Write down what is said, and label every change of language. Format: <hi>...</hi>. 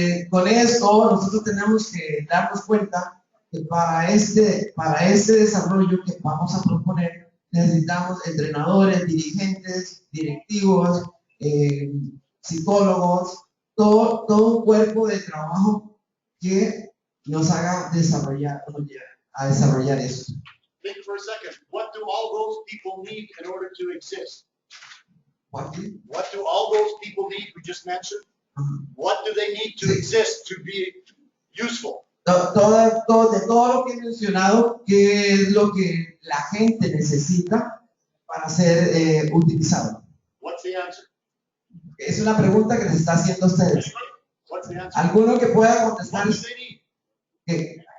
<es>Con esto, nosotros tenemos que darnos cuenta que para este desarrollo que vamos a proponer, necesitamos entrenadores, dirigentes, directivos, psicólogos, todo un cuerpo de trabajo que nos haga desarrollar esto.</es> <en>Think for a second, what do all those people need in order to exist? What do all those people need we just mentioned? What do they need to exist to be useful?</en> <es>De todo lo que he mencionado, ¿qué es lo que la gente necesita para ser utilizado?</es> <en>What's the answer?</en> <es>Es una pregunta que les está haciendo a ustedes.</es> <en>What's the answer?</en> <es>¿Alguno que pueda</es> <en>What</en> <es>contestar</es> <en>do they need?</en>